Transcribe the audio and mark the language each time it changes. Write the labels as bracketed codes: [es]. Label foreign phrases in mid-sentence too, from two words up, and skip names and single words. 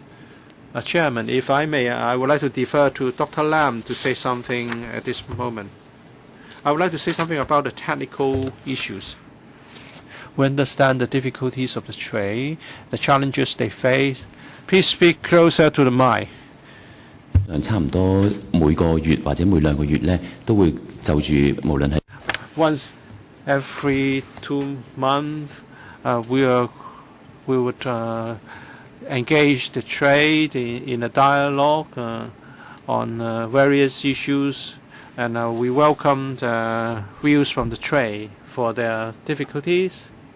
[en] Chairman, if I may, I would like to defer to Dr. Lam to say something at this moment. I would like to say something about the technical issues. We understand the difficulties of the trade, the challenges they face. Please speak closer to the mic. [yue] 差唔多每個月或者每兩個月咧，都會就住無論係 [en] Once every 2 months, we would engage the trade in a dialogue on various issues, and we welcome the views from the trade for their difficulties.